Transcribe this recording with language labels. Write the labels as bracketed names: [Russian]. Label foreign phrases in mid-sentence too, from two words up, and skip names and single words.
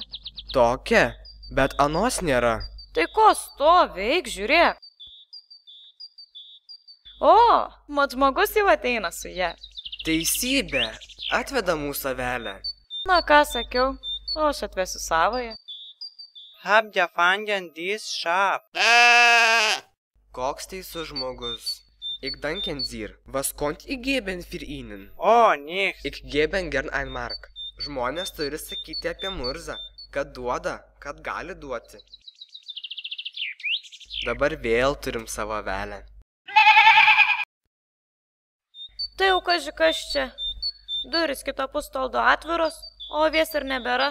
[Lithuanian] Tokia, bet anos nėra. Tai ko stovi, eik žiūrėk. O, mat žmogus jau ateina su ja. Teisybė, atveda mūsų avelę. Na ką sakiau, o aš atvesiu savoje. [German] Habt ihr fangen dies Schaf? [Lithuanian] Koks teisus žmogus? [German] Ich danken dir, was konnt ich geben für ihnen? Oh, nicht. Ich geben gern ein Mark. [Lithuanian] Žmonės turi sakyti apie murzą, kad duoda, kad gali duoti. Dabar vėl turim savo avelę. Tai jau kas čia. Duris kitapus staldo atviros, o avies ir nebėra.